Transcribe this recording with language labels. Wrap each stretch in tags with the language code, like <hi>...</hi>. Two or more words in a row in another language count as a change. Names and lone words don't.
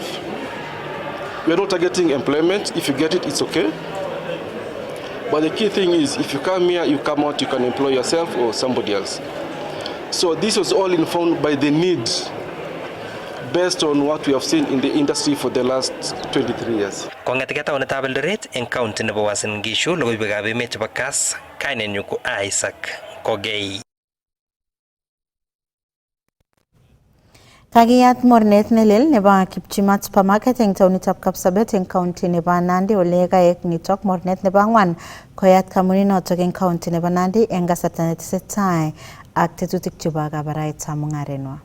<en>We are not targeting employment. If you get it, it's okay. But the key thing is, if you come here, you come out, you can employ yourself or somebody else. So this was all informed by the need, based on what we have seen in the industry for the last 23 years.</en> <kln>Kong'etegei taonitab Eldoret eng county nebo Uasin Gishu, logoiwekab emet chebo Kass, kainenyu ko Isaac Kogei. Kakiyat mornet nelel nebo Kipchimat Supermarket eng taonitab Kapsabet eng county nebo Nandi ole kaek nitok mornet nebo 4 koyat kamuninotok eng county nebo Nandi eng kasarta netesetai ak tetutik chebo kabaraitab mung'arenwa.</kln>